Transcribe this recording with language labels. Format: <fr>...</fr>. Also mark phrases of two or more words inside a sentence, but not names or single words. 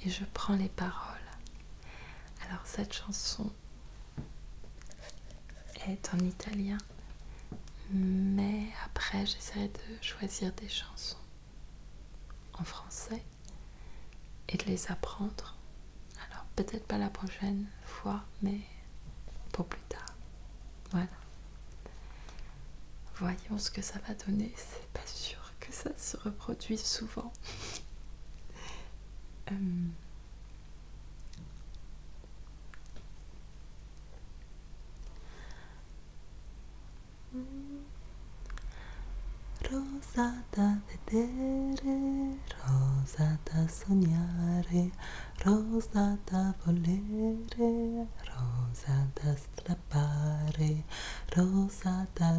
<fr>Et je prends les paroles. Alors, cette chanson est en italien, mais après, j'essaierai de choisir des chansons en français et de les apprendre. Alors, peut-être pas la prochaine fois, mais pour plus tard. Voilà. Voyons ce que ça va donner. C'est pas sûr que ça se reproduise souvent.</fr> <it>Rosa da vedere, rosa da sognare, rosa da volere, rosa da strappare, rosa da</it>